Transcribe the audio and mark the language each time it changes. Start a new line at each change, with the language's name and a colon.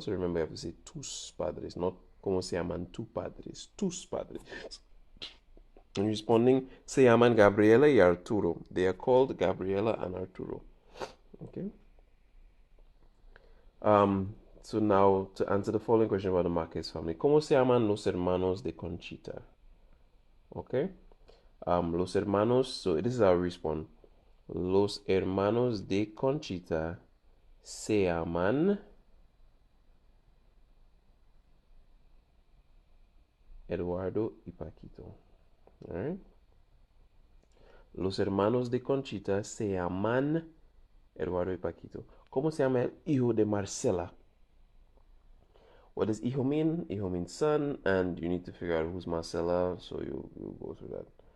English: So remember, you have to say
Spanish: tus padres, not como se llaman tu padres. Tus padres.
English: And responding,
Spanish: se llaman Gabriela y Arturo.
English: They are called Gabriela and Arturo. Okay. So now to answer the following question about the Marquez family.
Spanish: ¿Cómo se llaman los hermanos de Conchita? Okay. Los hermanos,
English: so this is our response.
Spanish: Los hermanos de Conchita se llaman Eduardo y Paquito. Alright. Los hermanos de Conchita se llaman Eduardo y Paquito. ¿Cómo se llama el hijo de Marcela?
English: What does hijo mean? Hijo means son, and you need to figure out who's Marcela, so you go through that.